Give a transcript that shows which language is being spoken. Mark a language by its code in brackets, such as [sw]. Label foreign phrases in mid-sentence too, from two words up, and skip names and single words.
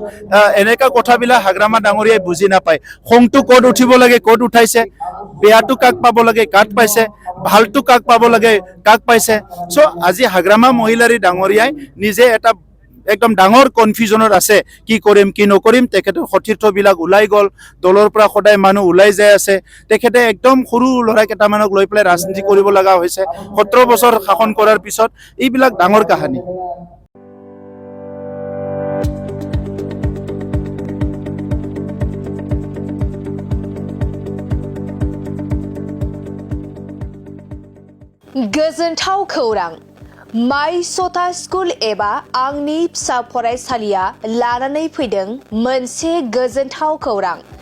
[as] এনেকা কথাবিলাক হাগ্ৰামা ডাঙৰীয়াই বুজি নাপায় খংটো ক'ত উঠিব লাগে ক'ত উঠাইছে বেয়াটো কাক পাব লাগে কাক পাইছে ভালটো কাক পাব লাগে কাক পাইছে সো আজি হাগ্ৰামা মহিলাৰী ডাঙৰীয়াই নিজে এটা একদম ডাঙৰ কনফিউজনত আছে কি কৰিম কি নকৰিম তেখেতৰ সতীৰ্থবিলাক ওলাই গল দলৰ পৰা সদায় মানুহ ওলাই যায় আছে তেখেতে একদম সৰু লৰা কেইটামানক লৈ পেলাই ৰাজনীতি কৰিব লগা হৈছে 17 বছৰ শাসন কৰাৰ পিছত এইবিলাক ডাঙৰ কাহিনী [brx] गोजोनथाव खौरां माइ सथा स्कुल एबा आंनि फिसा फरायसालिया लानानै फैदों मोनसे गोजोनथाव खौरां